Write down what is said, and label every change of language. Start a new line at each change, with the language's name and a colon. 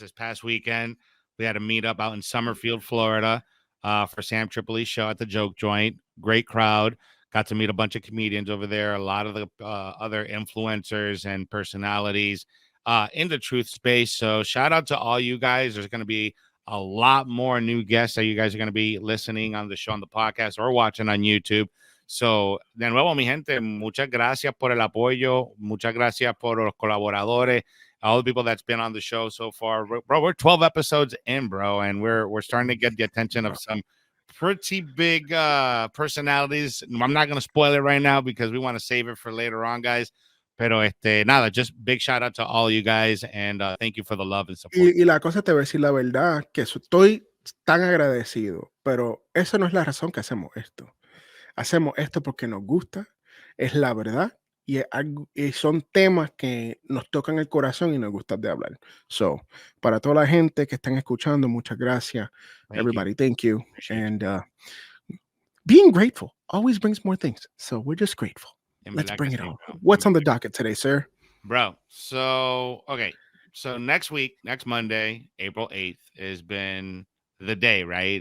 English: This past weekend, we had a meetup out in Summerfield, Florida, for Sam Tripoli's show at the Joke Joint. Great crowd. Got to meet a bunch of comedians over there, a lot of the other influencers and personalities in the truth space. So shout out to all you guys. There's going to be a lot more new guests that you guys are going to be listening on the show, on the podcast, or watching on YouTube.
Spanish: So, de nuevo, mi gente, muchas gracias por el apoyo. Muchas gracias por los colaboradores.
English: All the people that's been on the show so far. Bro, we're 12 episodes in, bro, and we're starting to get the attention of some pretty big personalities. I'm not going to spoil it right now because we want to save it for later on, guys. Pero nada, just big shout out to all you guys, and thank you for the love and support.
Spanish: Y la cosa, te voy a decir la verdad, que estoy tan agradecido, pero esa no es la razón que hacemos esto. Hacemos esto porque nos gusta, es la verdad, y son temas que nos tocan el corazón y nos gusta de hablar. So, para toda la gente que están escuchando, muchas gracias.
English: Everybody, thank you. And being grateful always brings more things. So we're just grateful. Let's bring it on. What's on the docket today, sir? Bro, so, okay. So next week, next Monday, April 8th, has been the day, right?